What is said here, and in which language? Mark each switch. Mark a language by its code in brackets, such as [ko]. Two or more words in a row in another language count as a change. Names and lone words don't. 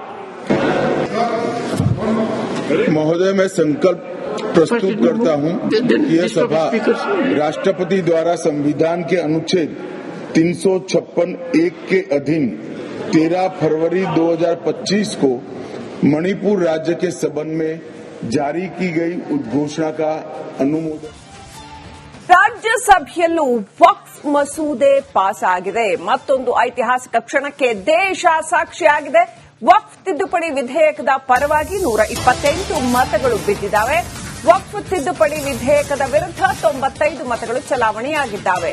[hi] महोदय, मैं संकल्प प्रस्तुत करता हूं कि यह सभा राष्ट्रपति द्वारा संविधान के अनुच्छेद 356(1) के अधीन 13 फरवरी 2025 को मणिपुर राज्य के संबंध में जारी की गई उद्घोषणा का अनुमोदन। [kn] ರಾಜ್ಯಸಭೆಯಲ್ಲೂ ವಕ್ಫ್ ಮಸೂದೆ ಪಾಸ್ ಆಗಿದೆ. ಮತ್ತೊಂದು ಐತಿಹಾಸಿಕ ಕ್ಷಣಕ್ಕೆ ದೇಶ ಸಾಕ್ಷಿಯಾಗಿದೆ. ವಕ್ಫ್ ತಿದ್ದುಪಡಿ ವಿಧೇಯಕದ ಪರವಾಗಿ 128 ಮತಗಳು ಬಿದ್ದಿದ್ದಾವೆ. ವಕ್ಫ್ ತಿದ್ದುಪಡಿ ವಿಧೇಯಕದ ವಿರುದ್ಧ 95 ಮತಗಳು ಚಲಾವಣೆಯಾಗಿದ್ದಾವೆ.